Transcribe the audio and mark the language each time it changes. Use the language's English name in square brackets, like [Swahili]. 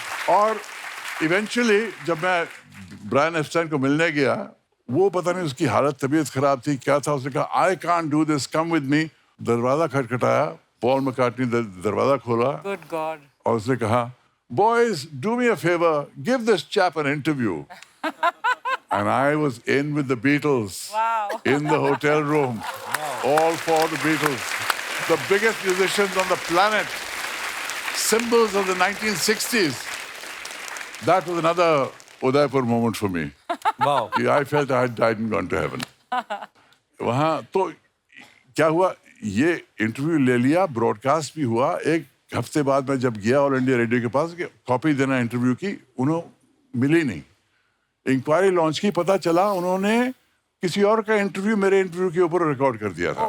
[Hindi] और इवेंचुअली जब मैं ब्रायन एप्स्टाइन को मिलने गया, वो पता नहीं उसकी हालत, तबीयत खराब थी, क्या था, उसने कहा [English] I can't do this, come with me. [Hindi] दरवाजा खटखटाया, पॉल मैकार्टनी दरवाजा खोला, [English] Good God. [Hindi] और उसने कहा [English] Boys do me a favour, give this chap an interview. And I was in with the Beatles. Wow. In the hotel room. All for the Beatles. The biggest musicians on the planet. Symbols of the 1960s. That was another Udaipur moment for me. Wow. I felt I had died and gone to heaven. [Hindi] वहाँ तो क्या हुआ, ये interview ले लिया, broadcast भी हुआ। एक हफ्ते बाद मैं जब गया ऑल इंडिया रेडियो के पास कि कॉपी देना इंटरव्यू की, उन्होंने मिली नहीं। इंक्वायरी लॉन्च की, पता चला उन्होंने किसी और का इंटरव्यू मेरे इंटरव्यू के ऊपर रिकॉर्ड कर दिया था।